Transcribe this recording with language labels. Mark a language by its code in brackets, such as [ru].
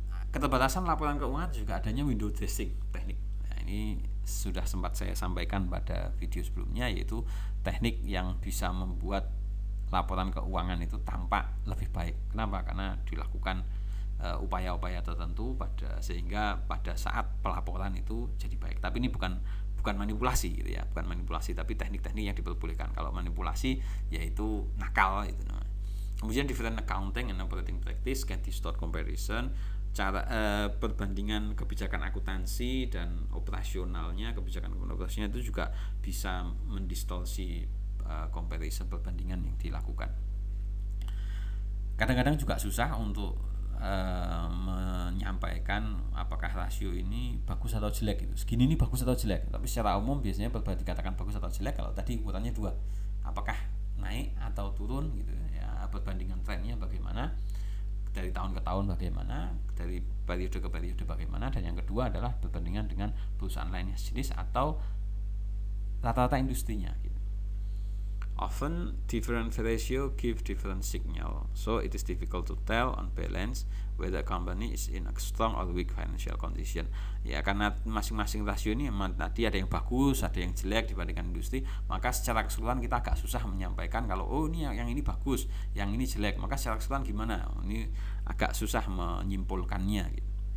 [id] Keterbatasan laporan keuangan juga adanya window dressing teknik. Nah, ini sudah sempat saya sampaikan pada video sebelumnya, yaitu teknik yang bisa membuat laporan keuangan itu tampak lebih baik. Kenapa? Karena dilakukan upaya-upaya tertentu sehingga pada saat pelaporan itu jadi baik. Tapi ini bukan manipulasi gitu ya, bukan manipulasi, tapi teknik-teknik yang diperbolehkan. Kalau manipulasi yaitu nakal itu namanya. [en] Kemudian different accounting and operating practice can distort comparison. [id] Perbandingan kebijakan akuntansi dan operasionalnya, kebijakan operasional itu juga bisa mendistorsi comparison, perbandingan yang dilakukan. Kadang-kadang juga susah untuk menyampaikan apakah rasio ini bagus atau jelek gitu. Segini ini bagus atau jelek. Tapi secara umum biasanya dikatakan bagus atau jelek kalau tadi ukurannya dua. Apakah naik atau turun gitu ya, perbandingan trennya bagaimana, dari tahun ke tahun bagaimana, dari periode ke periode bagaimana, dan yang kedua adalah perbandingan dengan perusahaan lainnya sejenis atau rata-rata industrinya gitu. [en] Often different ratio give different signal, so it is difficult to tell on balance whether a company is in a strong or weak financial condition. [id] Ya karena masing-masing rasio ini tadi ada yang bagus, ada yang jelek dibandingkan industri, maka secara keseluruhan kita agak susah menyampaikan kalau ini yang ini bagus, yang ini jelek. Maka secara keseluruhan gimana? Ini agak susah menyimpulkannya gitu.